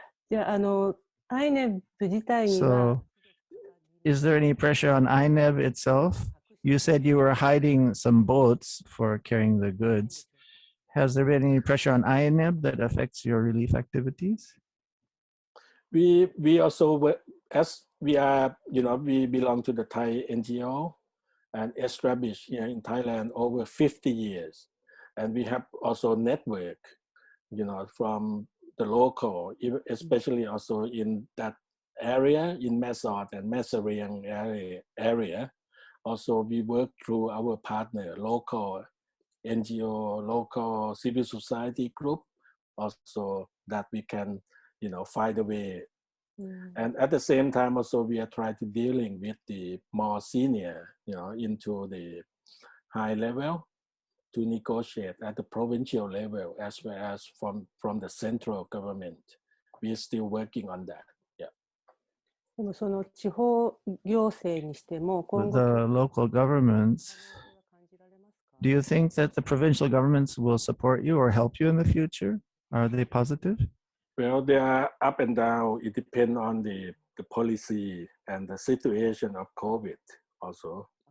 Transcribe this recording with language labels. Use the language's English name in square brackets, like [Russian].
[Japanese] じゃあINEB 自体には [English] So, is there any pressure on INEB itself? You said you were hiding some boats for carrying the goods. Has there been any pressure on INEB that affects your relief activities? We also, as we are, we belong to the Thai NGO and established here in Thailand over 50 years. And we have also network, from the local, especially also in that area, in Mesot and Mesariang area. Also, we work through our partner, local NGO, local civil society group, also that we can, find a way. And at the same time, also we are trying to dealing with the more senior, into the high level to negotiate at the provincial level as well as from the central government. We are still working on that. Yeah. [Japanese] でもその地方行政にしても今後 [English] The local governments, do you think that the provincial governments will support you or help you in the future? Are they positive? Well, they are up and down. It depends on the policy and the situation of COVID also.